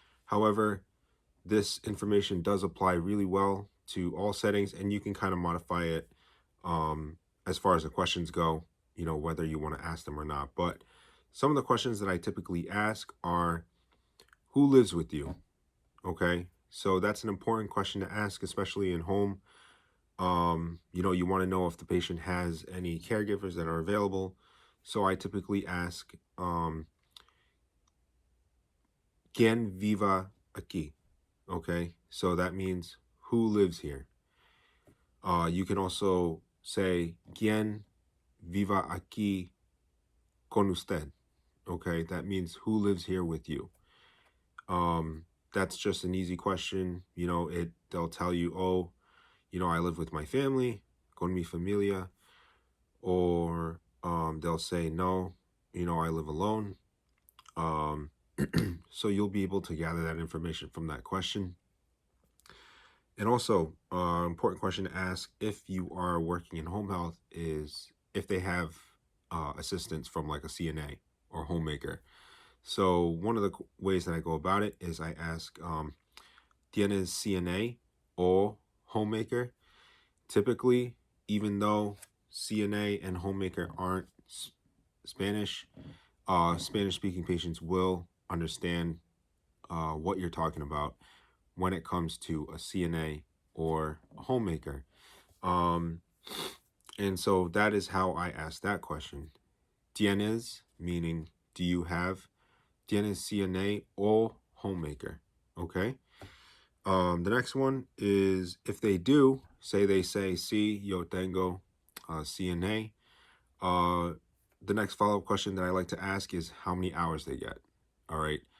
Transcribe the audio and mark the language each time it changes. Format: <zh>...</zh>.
<en>However, this information does apply really well to all settings, and you can kind of modify it as far as the questions go, whether you want to ask them or not. But some of the questions that I typically ask are, who lives with you? Okay, so that's an important question to ask, especially in home. You want to know if the patient has any caregivers that are available. So I typically ask,</en> <es>¿Quién viva aquí?</es> <en>Okay, so that means who lives here. You can also say,</en> <es>¿Quién viva aquí con usted?</es> <en>Okay, that means who lives here with you. That's just an easy question. They'll tell you, oh, I live with my family,</en> <es>con mi familia,</es> <en>or they'll say, no, I live alone. So you'll be able to gather that information from that question. And also, important question to ask if you are working in home health is if they have assistance from like a CNA or homemaker. So one of the ways that I go about it is I ask, ¿Tienes CNA or homemaker? Typically, even though CNA and homemaker aren't Spanish, Spanish-speaking patients will understand what you're talking about when it comes to a CNA or a homemaker. And so that is how I ask that question. ¿Tienes, meaning do you have? ¿Tienes CNA or homemaker? Okay. The next one is if they do, they say,</en> <es>sí, yo tengo</es> <en>CNA. The next follow-up question that I like to ask is how many hours they get. All right.</en>